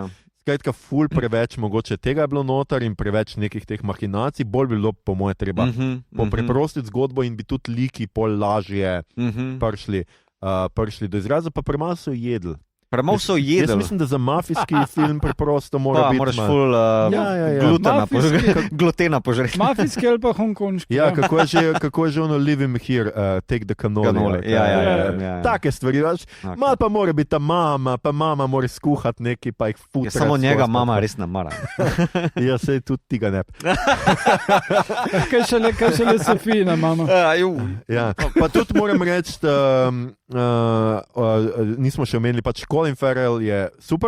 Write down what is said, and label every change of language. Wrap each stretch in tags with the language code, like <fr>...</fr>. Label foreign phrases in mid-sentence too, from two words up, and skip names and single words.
<sl>Skratka, ful preveč mogoče tega je bilo noter in preveč nekih teh mahinacij, bolj bi bilo po moje treba preprostiti zgodbo in bi tudi liki pol lažje prišli do izraza, pa premalo so jedli. Premalo so jedli. Jaz mislim, da za mafijski film preprosto mora biti. Moraš ful glutena požreti. Mafijski ali pa hongkonški. Ja, kako je že ono</sl> <en>Leave him here, take the cannoli.</en> <sl>Ja. Take stvari. Malo pa mora biti ta mama, pa mama mora skuhati neki, pa jih futrati. Samo njega mama res ne mara. Ja, sej tudi ti ga ne. Kaj šele Sofijina mama. Ja, pa tudi moram reči, nismo še omenili pač Colin Farrell je super.</sl>